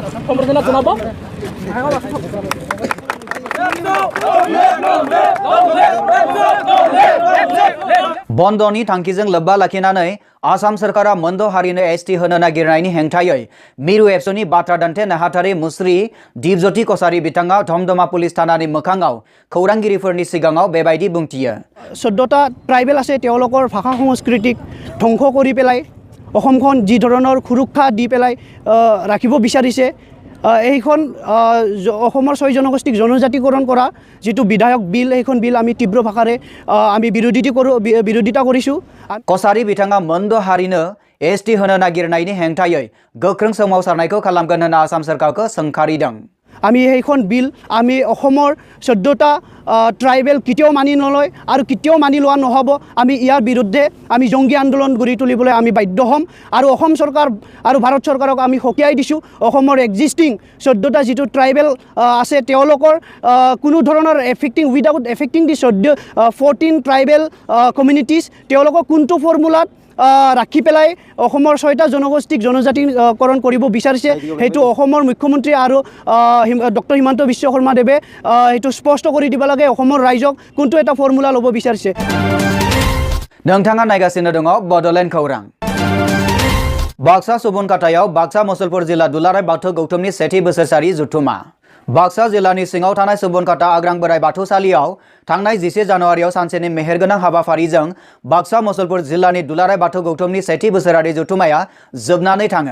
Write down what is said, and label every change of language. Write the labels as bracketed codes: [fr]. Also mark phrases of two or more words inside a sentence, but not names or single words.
[brx] बन्दनि थांखिजों लोब्बा लाखिनानै आसाम सरकारा मोनद' हारिनो एसटि होनो नागिरनायनि हेंथायै मिरु एबसुनि बाथ्रा दान्थे नेहाथारि मुस्रि दिपज्योति कसारी बिथाङा धमधमा पुलिस थानानि मोखाङाव खौरांगिरिफोरनि सिगाङाव बेबायदि बुंथियो। [as] 14টা ট্ৰাইবেল আছে, তেওঁলোকৰ ভাষা সংস্কৃতিক ধ্বংস কৰি পেলাই অসমখন যি ধৰণৰ সুৰক্ষা দি পেলাই ৰাখিব বিচাৰিছে, এইখন অসমৰ 6 জনগোষ্ঠীক জনজাতিকৰণ কৰা যিটো বিধায়ক বিল, এইখন বিল আমি তীব্ৰ ভাষাৰে আমি বিৰোধিতা কৰিছোঁ। [brx] कसारी बिथाङा मोनद' हारिनो एसटि होनो नागिरनायनि हेंथायै गोख्रों सोमावसारनायखौ खालामगोन होनना आसाम सरकारखौ सोंखारिदों। [as] আমি এইখন বিল আমি অসমৰ 14টা ট্ৰাইবেল কেতিয়াও মানি নলয় আৰু কেতিয়াও মানি লোৱা নহ'ব। আমি ইয়াৰ বিৰুদ্ধে আমি জংগী আন্দোলন গঢ়ি তুলিবলৈ আমি বাধ্য হ'ম আৰু অসম চৰকাৰ আৰু ভাৰত চৰকাৰক আমি সকীয়াই দিছোঁ অসমৰ এক্সিষ্টিং 14টা যিটো ট্ৰাইবেল আছে তেওঁলোকৰ কোনো ধৰণৰ [en] without affecting [as] দি 14 [en] tribal communities [as] তেওঁলোকক কোনটো ফৰ্মুলাত ৰাখি পেলাই অসমৰ 6টা জনগোষ্ঠীক জনজাতিকৰণ কৰিব বিচাৰিছে, সেইটো অসমৰ মুখ্যমন্ত্ৰী আৰু ডক্টৰ হিমন্ত বিশ্ব শৰ্মাদেৱে সেইটো স্পষ্ট কৰি দিব লাগে অসমৰ ৰাইজক কোনটো এটা ফৰ্মুলা ল'ব বিচাৰিছে। [brx] नोंथाङा नायगासिनो दङ बड'लेण्ड खौरां। बाक्सा सुबनखातायाव बाक्सा मुसलपुर जिल्ला दुलाराय बाथौ गौथुमनि सेथि बोसोरसारि जथुमा। बाक्सा जिल्लानि सिङाव थानाय सुबनखाता आग्रां बोराइ बाथौसालियाव थांनाय 10 जानुवारियाव सानसेनि मेहेरगोनां हाबाफारिजों बाक्सा मुसलपुर जिल्लानि दुलाराय बाथौ गौथुमनि सेथि बोसोरारि जथुमाया जोबनानै थाङो।